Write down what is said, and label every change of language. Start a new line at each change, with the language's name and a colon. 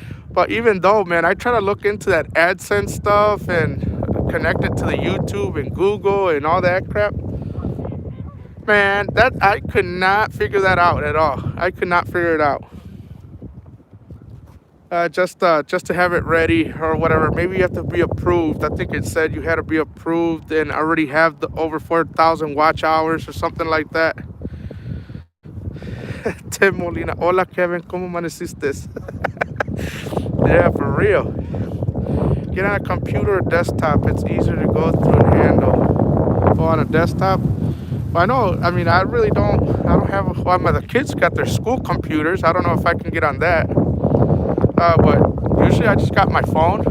English: But even though, man, I try to look into that AdSense stuff and connect it to the YouTube and Google and all that crap, man, that I could not figure that out at all. I could not figure it out. Just to have it ready or whatever. Maybe you have to be approved. I think it said you had to be approved and already have the over 4,000 watch hours or something like that.
Spanish: Tim Molina, hola Kevin, ¿cómo amaneciste?
English: Yeah, for real. Get on a computer or desktop. It's easier to go through and handle. Oh, on a desktop? I know. I mean, I really don't. I don't have. Well, the kids got their school computers. I don't know if I can get on that. But usually I just got my phone.